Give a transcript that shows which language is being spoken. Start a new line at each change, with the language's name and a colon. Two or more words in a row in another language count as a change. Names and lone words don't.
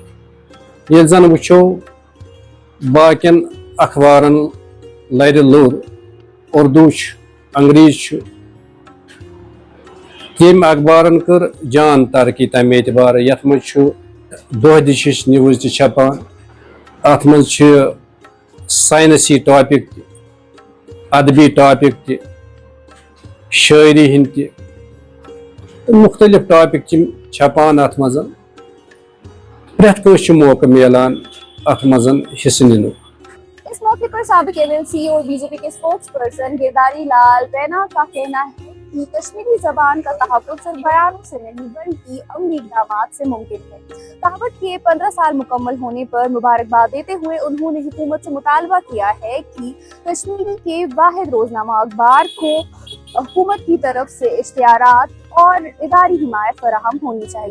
Kashmiri: ییٚلہِ زن وٕچھو باقین اخبارن لرِ لوٚر اردوٗ چھُ انگریٖز چھُ ییٚمۍ اخبارن کٔر جان ترقی تمہِ اعتبارٕ یتھ منٛز چھُ دۄہ دِشِچ نِوٕز تہِ چھپان اتھ منٛز چھِ ساینسی ٹاپِک تہِ ادبی ٹاپِک تہِ شٲعری ہٕنٛدۍ تہِ مختلف ٹاپِک چھِ چھپان اتھ منٛز پرٛٮ۪تھ کٲنٛسہِ چھُ موقعہٕ میلان اتھ منٛز حصہٕ نِنُک.
Urdu: اس موقع پر سابق MLC اور BJP کے اسپوکس پرسن گرداری لال رینا کا کہنا ہے کہ کشمیری زبان کا تحفظ صرف بیانوں سے نہیں بلکہ عملی اقدامات سے ممکن ہے. کہاوت کے 15 سال مکمل ہونے پر مبارکباد دیتے ہوئے انہوں نے حکومت سے مطالبہ کیا ہے کہ کشمیری کے واحد روزنامہ اخبار کو حکومت کی طرف سے اشتہارات اور اداری حمایت فراہم ہونی چاہیے.